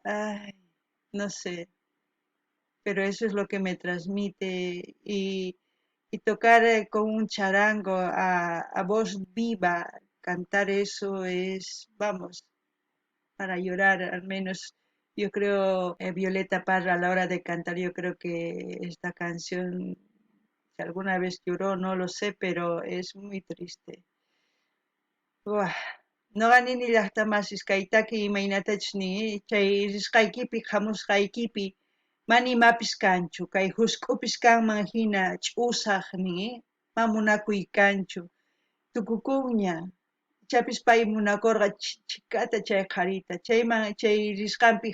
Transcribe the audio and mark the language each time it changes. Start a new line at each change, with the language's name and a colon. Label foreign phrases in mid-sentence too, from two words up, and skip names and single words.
Spanish: Ay, no sé, pero eso es lo que me transmite y tocar con un charango a voz viva, cantar eso es, vamos, para llorar, al menos yo creo, Violeta Parra a la hora de cantar, yo creo que esta canción, si alguna vez lloró, no lo sé, pero es muy triste. Uah.
Quechua: Noqanini llaqtamasis kaytaki imaynatachni chay risqaykipi hamusqaykipi mana imapis kanchu kay husk'upis kanman hina ch'usaq mamunakuy kanchu tukukunña chapis pay munakurqa chikata chay qharita chay risqanpi